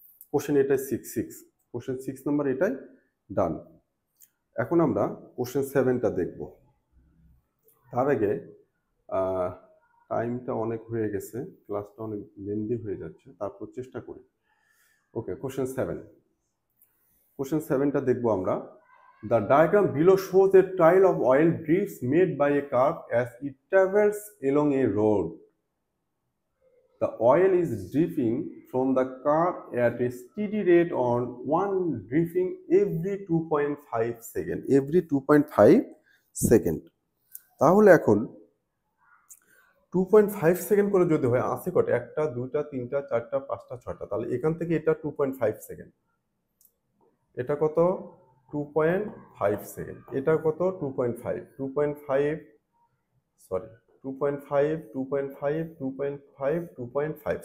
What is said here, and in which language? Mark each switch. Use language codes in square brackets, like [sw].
[bn] Question এটাই 6, question 6 number এটাই ডান। এখন আমরা কোশ্চেন 7টা দেখব। তার আগে টাইমটা অনেক হয়ে গেছে, ক্লাসটা অনেক লেন্দি হয়ে যাচ্ছে, তারপর চেষ্টা করি। ওকে, কোশ্চেন 7টা দেখবো আমরা। [en] The diagram below shows a trail of oil drifts made by a car as it travels along a road. The oil is dripping from the car at a steady rate on one dripping every 2.5 second. Every 2.5 second. [bn] তাহলে এখন 2.5 second করে যদি হয়, আসে কটা, 1টা 2টা 3টা 4টা 5টা 6টা, তাহলে এখান থেকে এটা 2.5 সেকেন্ড, এটা কত 2.5 সেকেন্ড, এটা কত 2.5, সরি 2.5, 2.5, 2.5, 2.5।